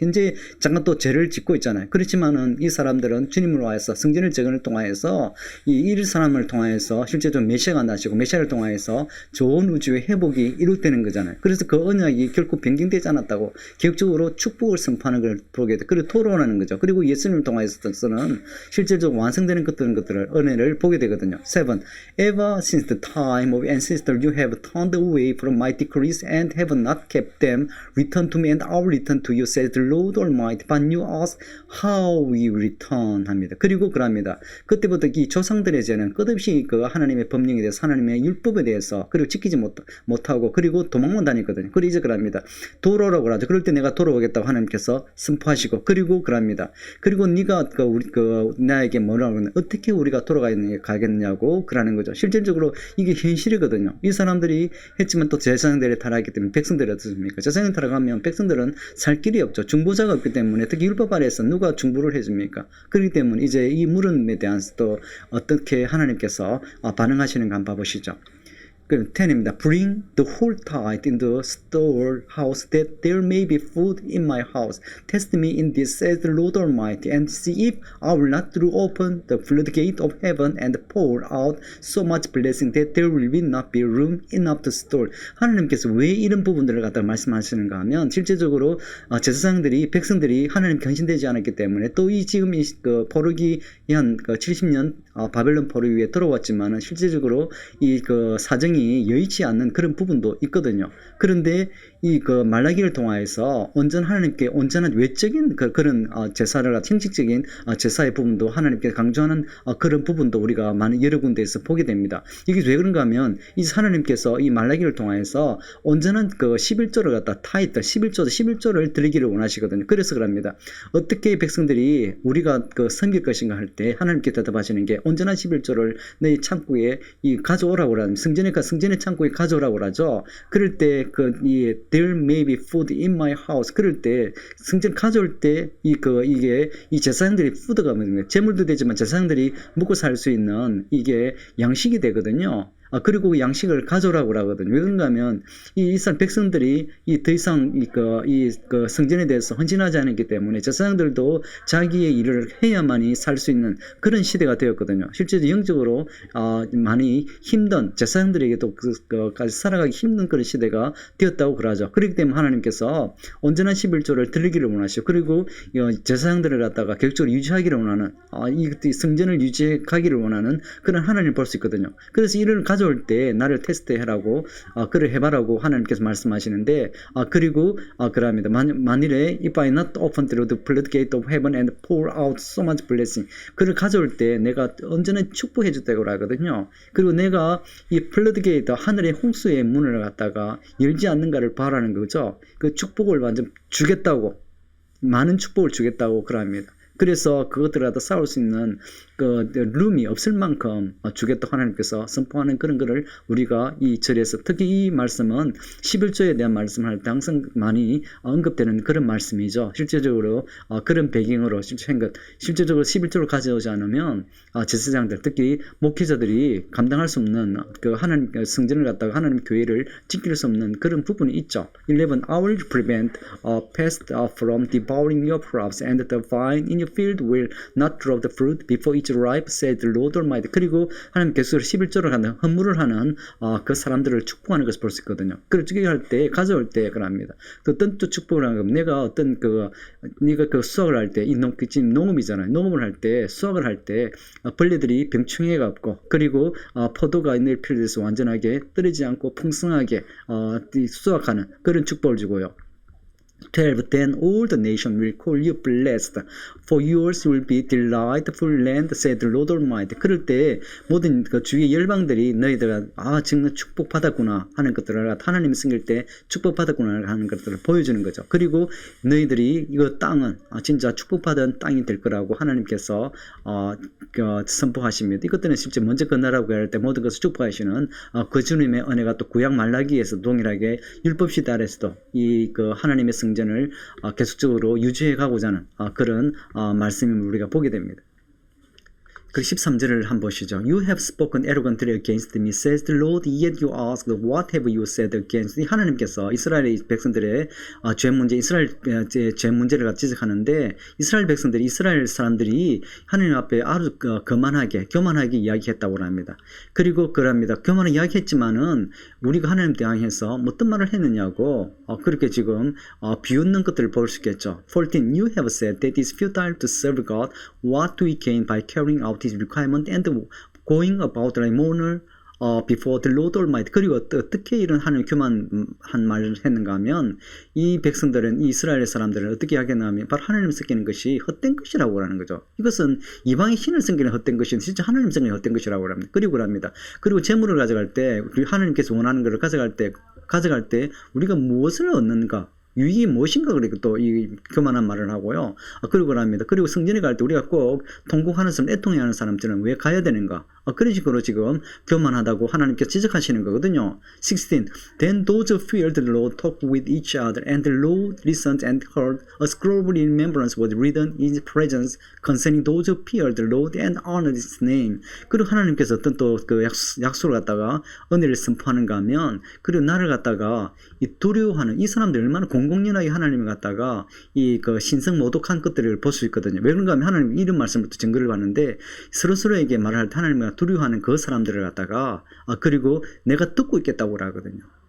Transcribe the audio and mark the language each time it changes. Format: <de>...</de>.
<ko>현재 잠깐 또 죄를 짓고 있잖아요. 그렇지만은 이 사람들은 주님으로 하여서 성전을 재건을 통하여서 이 사람을 통하여서 실제적으로 메시아가 나시고 메시아를 통하여서 좋은 우주의 회복이 이루어지는 거잖아요. 그래서 그 언약이 결코 변경되지 않았다고 계획적으로 축복을 선포하는 걸 보게 돼. 그리고 토론하는 거죠. 그리고 예수님을 통하여서는 실질적으로 완성되는 것들을 은혜를 보게 되거든요. 7.</ko> <en>Ever since the time of ancestors you have turned away from my decrees and have not kept them. Return to me and I will return to you, says the Lord Almighty. But you ask how we return</en> <ko>합니다. 그리고 그럽니다. 그때부터 이 조상들의 죄는 끝없이 그 하나님의 법령에 대해서 하나님의 율법에 대해서 그리고 지키지 못하고 그리고 도망만 다녔거든요. 그리고 이제 그럽니다. 돌아오라고 하죠. 그럴 때 내가 돌아오겠다고 하나님께서 선포하시고 그리고 그럽니다. 그리고 네가 나에게 뭐라고 하는 어떻게 우리가 돌아가겠냐고 그러는 거죠. 실질적으로 이게 현실이거든요. 이 사람들이 했지만 또 제사장들이 타락하기 때문에 백성들이 어떻습니까? 제사장이 타락하면 백성들은 살 길이 없죠. 중보자가 없기 때문에 특히 율법 아래에서 누가 중보를 해줍니까? 그렇기 때문에 이제 이 물음에 대한 또 어떻게 하나님께서 반응하시는가 한번 봐보시죠. 10입니다.</ko> <en>Bring the whole tithe in the storehouse that there may be food in my house. Test me in this, says the Lord Almighty, and see if I will not throw open the floodgate of heaven and pour out so much blessing that there will not be room enough to store.</en> <ko>하나님께서 왜 이런 부분들을 갖다 말씀하시는가 하면 실제적으로 제사장들이 백성들이 하나님 견신되지 않았기 때문에 또 이 지금 이 포로기 한 70년 바벨론 포로 위에 들어왔지만은 실제적으로 이 사정이 여의치 않는 그런 부분도 있거든요. 그런데 이 말라기를 통하여서 하나님께 온전한 외적인 그런 제사를 형식적인 제사의 부분도 하나님께 강조하는 그런 부분도 우리가 여러 군데에서 보게 됩니다. 이게 왜 그런가 하면 이 하나님께서 이 말라기를 통하여서 온전한 11조를 갖다 타이트 11조를 드리기를 원하시거든요. 그래서 그럽니다. 어떻게 백성들이 우리가 섬길 것인가 할 때 하나님께 대답하시는 게 온전한 11조를 내 창고에 가져오라고 하면 성전의 창고에 가져오라고 하죠. 그럴 때</ko> <en>there may be food in my house.</en> <ko>그럴 때 성전 가져올 때 이게 이 제사장들이 푸드가 뭐냐, 재물도 되지만 제사장들이 먹고 살 수 있는 이게 양식이 되거든요. 그리고 그 양식을 가져오라고 하거든요. 왜 그런가 하면, 이 이스라엘 백성들이 더 이상 그 성전에 대해서 헌신하지 않았기 때문에 제사장들도 자기의 일을 해야만이 살 수 있는 그런 시대가 되었거든요. 실제로 영적으로, 많이 힘든, 제사장들에게도 까지 살아가기 힘든 그런 시대가 되었다고 그러죠. 그렇기 때문에 하나님께서 온전한 11조를 드리기를 원하시고, 그리고 제사장들을 갖다가 계획적으로 유지하기를 원하는, 이 성전을 유지하기를 원하는 그런 하나님을 볼 수 있거든요. 그래서 이를 가져올 때 나를 테스트해라고, 그를 해봐라고 하나님께서 말씀하시는데, 그리고 그럽니다. 만일에</ko> <en>if I not open through the floodgate of heaven and pour out so much blessing,</en> <ko>그를 가져올 때 내가 언제나 축복해 줬다고 하거든요. 그리고 내가 이 플러드게이트, 하늘의 홍수의 문을 갖다가 열지 않는가를 바라는 거죠. 그 축복을 완전 주겠다고, 많은 축복을 주겠다고 그럽니다. 그래서 그것들을 갖다 싸울 수 있는 그 룸이 없을 만큼 주겠다고 하나님께서 선포하는 그런 거를 우리가 이 절에서, 특히 이 말씀은 11조에 대한 말씀을 할 때 항상 많이 언급되는 그런 말씀이죠. 실제적으로 그런 배경으로 실제적으로 11조를 가져오지 않으면 제사장들, 특히 목회자들이 감당할 수 없는 그 하나님 성전을 갖다가 하나님 교회를 지킬 수 없는 그런 부분이 있죠. 11.</ko> <en>I will prevent pest from devouring your crops, and the vine in your field will not drop the fruit before it's ripe, said the Lord Almighty.</en> <ko>그리고 하나님 계속으로 11조를 하는, 헌물을 하는 그 사람들을 축복하는 것을 볼 수 있거든요. 그걸 축복할 때, 가져올 때 그럽니다. 어떤 또 축복을 하는 건, 내가 어떤 네가 수확을 할 때, 지금 농업이잖아요. 농업을 할 때, 수확을 할 때 벌레들이 병충해가 없고, 그리고 포도가 내 필드에서 완전하게 떨어지지 않고 풍성하게 수확하는 그런 축복을 주고요. 12.</ko> <en>Then all the nation will call you blessed, for yours will be delightful land, said the Lord Almighty.</en> <ko>그럴 때 모든 그 주위의 열방들이 너희들아, 정말 축복받았구나 하는 것들을, 하나님이 섬길 때 축복받았구나 하는 것들을 보여주는 거죠. 그리고 너희들이 이거 땅은 진짜 축복받은 땅이 될 거라고 하나님께서 선포하십니다. 이것들은 실제 먼저 건너라고 할 때 모든 것을 축복하시는 그 주님의 은혜가 또 구약 말라기에서 동일하게 율법 시대 아래서도 이 하나님의 성전을 계속적으로 유지해 가고자 하는 그런 말씀을 우리가 보게 됩니다. 그 13절을 한번 보시죠.</ko> <en>You have spoken arrogantly against me, says the Lord, yet you ask, what have you said against me?</en> <ko>하나님께서 이스라엘의 백성들의 죄 문제, 이스라엘 죄 문제를 갖다 지적하는데, 이스라엘 백성들이, 이스라엘 사람들이 하나님 앞에 아주 교만하게 이야기했다고 합니다. 그리고 그럽니다. 교만하게 이야기했지만은 우리가 하나님 대항해서 어떤 말을 했느냐고, 그렇게 지금 비웃는 것들을 볼 수 있겠죠. 14.</ko> <en>You have said that it is futile to serve God. What do we gain by carrying out His requirement and going about like mourner before the Lord Almighty?</en> <ko>그리고 어떻게 이런 하나님 교만한 말을 했는가 하면, 이 백성들은, 이 이스라엘 사람들은 어떻게 하겠냐면 바로 하나님 섬기는 것이 헛된 것이라고 하는 거죠. 이것은 이방의 신을 섬기는 헛된 것이 진짜 하나님 섬기는 헛된 것이라고 합니다. 그리고 합니다. 그리고 재물을 가져갈 때, 하나님께서 원하는 것을 가져갈 때 우리가 무엇을 얻는가, 유익이 무엇인가, 그리고 또 이 교만한 말을 하고요. 그리고 합니다. 그리고 성전에 갈 때 우리가 꼭 통곡하는 사람, 애통해하는 사람들은 왜 가야 되는가? 그런 식으로 지금 교만하다고 하나님께서 지적하시는 거거든요. 16.</ko> <en>Then those who feared the Lord talked with each other, and the Lord listened and heard. A scroll in remembrance was written in His presence concerning those who feared the Lord and honored His name.</en> <ko>그리고 하나님께서 어떤 또 그 약속을 갖다가 은혜를 선포하는가 하면, 그리고 나를 갖다가 이 두려워하는 이 사람들 얼마나 공공연하게 하나님을 갖다가 이 신성 모독한 것들을 볼 수 있거든요. 왜 그런가 하면 하나님 이런 말씀부터 증거를 봤는데, 서로에게 말할 때 하나님을 두려워하는 그 사람들을 갖다가 그리고 내가 듣고 있겠다고 하거든요.</ko>